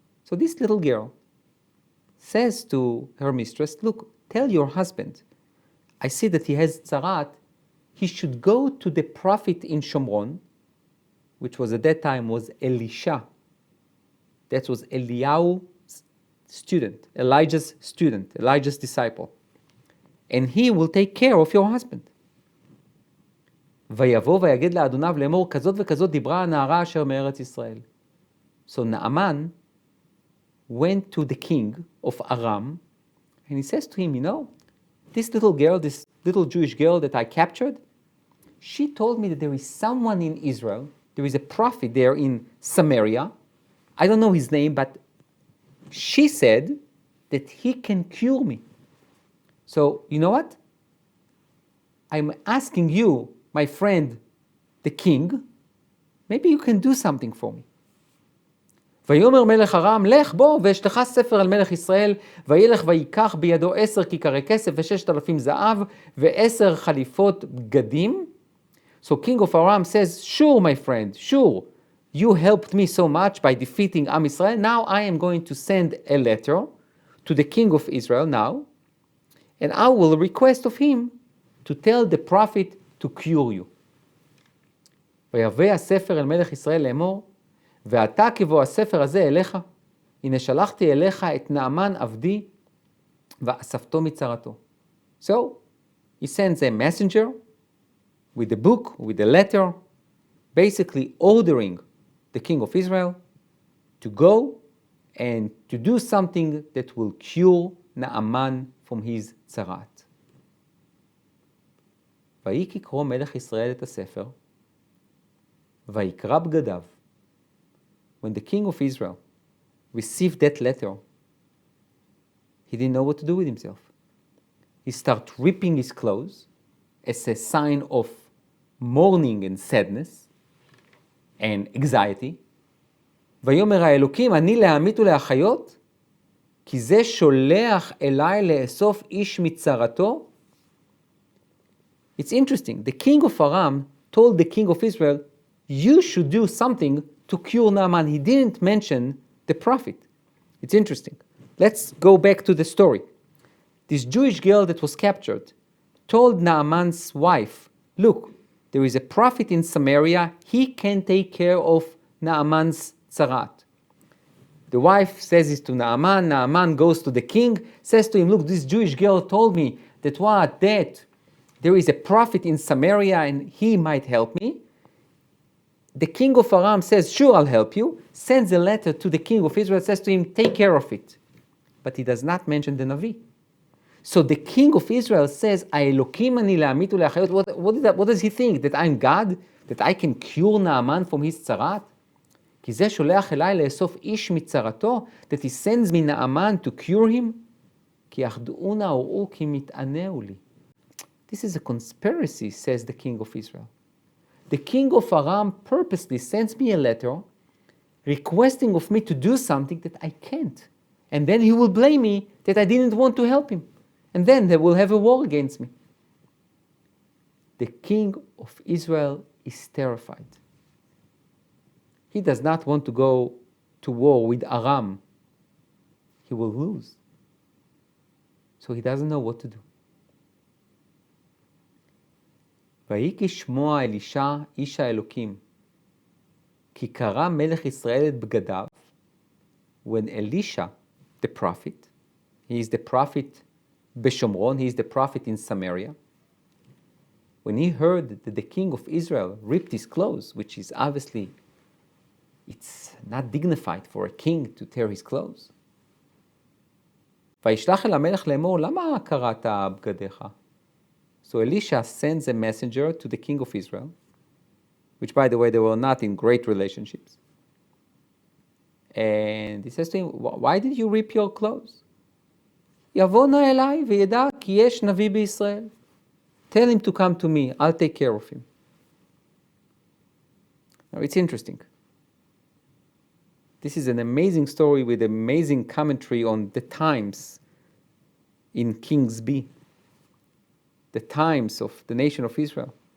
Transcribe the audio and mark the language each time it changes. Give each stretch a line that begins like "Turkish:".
English: So this little girl says to her mistress, look, tell your husband, I see that he has tzaraat, he should go to the prophet in Shomron, which was at that time was Elisha. That was Eliyahu's student, Elijah's student, Elijah's disciple. And he will take care of your husband.
Hebrew: ויבוא ויגד לאדוניו לאמור, כזאת וכזאת דיברה הנערה אשר מארץ ישראל.
English: So Naaman went to the king of Aram, and he says to him, you know, this little girl, this little Jewish girl that I captured, she told me that there is someone in Israel, there is a prophet there in Samaria, I don't know his name, but she said that he can cure me. So, you know what? I'm asking you, my friend, the king, maybe you can do something for me.
Hebrew: ויאמר מלך ארם, לך בוא ואשלח ספר על מלך ישראל, וילך ויקח בידו 10 כיכרי כסף ו6,000 זהב ו10 חליפות בגדים.
English: So King of Aram says, sure, my friend, sure. You helped me so much by defeating Am Israel. Now I am going to send a letter to the king of Israel now, and I will request of him to tell the prophet to cure you.
Hebrew: ויבא הספר אל מלך ישראל לאמור, ואתה כבוא הספר הזה אליך, הנה שלחתי אליך את נעמן עבדי, ואספתו מצרתו.
English: So, he sends a messenger with the book, with the letter, basically ordering the king of Israel to go and to do something that will cure Naaman from his tzaraat.
Hebrew: ויהי כקרוא מלך ישראל את הספר, ויקרא בגדיו.
English: When the king of Israel received that letter, he didn't know what to do with himself. He started ripping his clothes as a sign of mourning and sadness and anxiety.
Hebrew: ויאמר האלוקים, אני להמית ולהחיות, כי זה שולח אליי לאסוף איש מצרתו.
English: It's interesting. The king of Aram told the king of Israel, you should do something to cure Naaman. He didn't mention the prophet. It's interesting. Let's go back to the story. This Jewish girl that was captured told Naaman's wife, look, there is a prophet in Samaria, he can take care of Naaman's tzaraat. The wife says this to Naaman. Naaman goes to the king, says to him, look, this Jewish girl told me that there is a prophet in Samaria and he might help me. The king of Aram says, sure, I'll help you. Sends a letter to the king of Israel, says to him, take care of it. But he does not mention the Navi. So the king of Israel says, what does he think? That I'm God? That I can cure Naaman from his tzaraat?
Hebrew: כי זה שולח אליי לאסוף איש מצרתו,
English: that he sends me Naaman to cure him,
Hebrew: כי יחדעונה וראו כי מתענהו לי.
English: This is a conspiracy, says the king of Israel. The king of Aram purposely sends me a letter requesting of me to do something that I can't. And then he will blame me that I didn't want to help him. And then they will have a war against me. The king of Israel is terrified. He does not want to go to war with Aram. He will lose. So he doesn't know what to do.
Hebrew: ויהי כשמוע אלישע איש האלוקים, כי קרע מלך ישראל את בגדיו.
English: When Elisha, the prophet, he is the prophet בשומרון, he is the prophet in Samaria. When he heard that the king of Israel ripped his clothes, which is obviously, it's not dignified for a king to tear his clothes.
Hebrew: וישלח אל המלך לאמור, למה קרעת בגדיך?
English: So Elisha sends a messenger to the king of Israel, which, by the way, they were not in great relationships. And he says to him, why did you rip your clothes?
Hebrew: יבוא נא אליי וידע כי יש נביא בישראל.
English: Tell him to come to me, I'll take care of him. Now it's interesting. This is an amazing story with amazing commentary on the times in Kings B. The times of the nation of Israel.